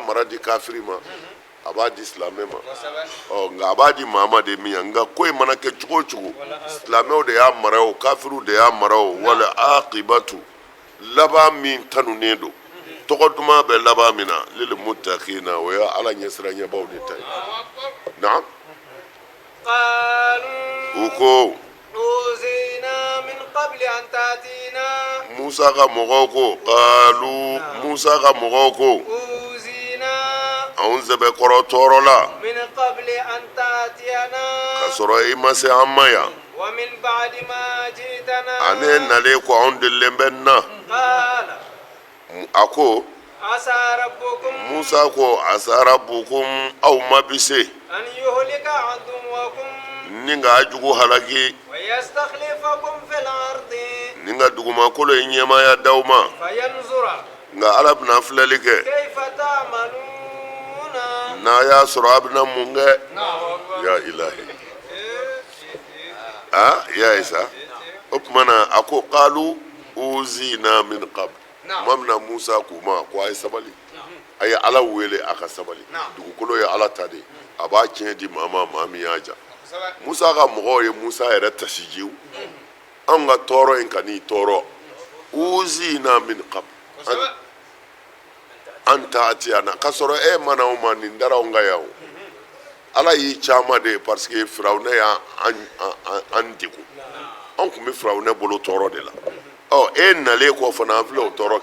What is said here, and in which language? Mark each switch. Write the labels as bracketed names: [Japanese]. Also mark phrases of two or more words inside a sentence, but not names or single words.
[Bambara] mara di kafiri ma a b'a di silamɛ ma nka a b'a di maa ma de min ya nka ko in mana kɛ cogo o cogo silamɛw de y'a mara o kafiriw de y'a mara o wala aqibatu laban min tanunen don tɔgɔ duman bɛ laban min na [Arabic] للمتقين [Bambara] o ye ala ɲɛsiranɲɛbaw de ta ye naam u ko [Arabic] أوذينا من قبل أن تأتينا [Bambara] Musa ka mɔgɔw ko qalu Musa ka mɔgɔw ko [Arabic] أوذينا [Bambara] anw sɛbɛkɔrɔ tɔɔrɔ la [Arabic] من قبل أن تأتينا [Bambara] ka sɔrɔ i ma se an ma yan [Arabic] ومن بعد ما جئتنا [Bambara] ale nalen ko anw delilen bɛ n na [Arabic] قال [Bambara] a ko [Arabic] عسى ربكم [Bambara] Musa ko [Arabic] عسى ربكم [Bambara] aw ma bi se [Arabic] أن يهلك عدوكم [Bambara] ni ka jugu halaki [Arabic] ويستخلفكم في الأرض [Bambara] ni ka dugumakolo ye ɲɛmaya d'aw ma [Arabic] فينظر [Bambara] nka ala bɛna filɛli kɛ [Arabic] كيف تعملون [Bambara] n'a y'a sɔrɔ a bɛna mun kɛ [Arabic] يا إلهي [Bambara] ya isa o tuma na a ko [Arabic] قالوا أوذينا من قبل [Bambara] tuma min na Musa k'u ma ko a ye sabali a ye ala wele a ka sabali dugukolo ye ala ta de a b'a tiɲɛ di maa ma maa min y'a ja Musa ka mɔgɔw ye Musa yɛrɛ tasijiw anw ka tɔɔrɔ in ka n'i tɔɔrɔ [Arabic] أوذينا من قبل أن تأتينا [Bambara] k'a sɔrɔ e ma n'anw ma nin dara anw ka yan o ala y'i caman de ye [French] parce que [Bambara] firawuna y'an degun anw tun bɛ firawuna bolo tɔɔrɔ de la e nalen kɔ fana an filɛ o tɔɔrɔ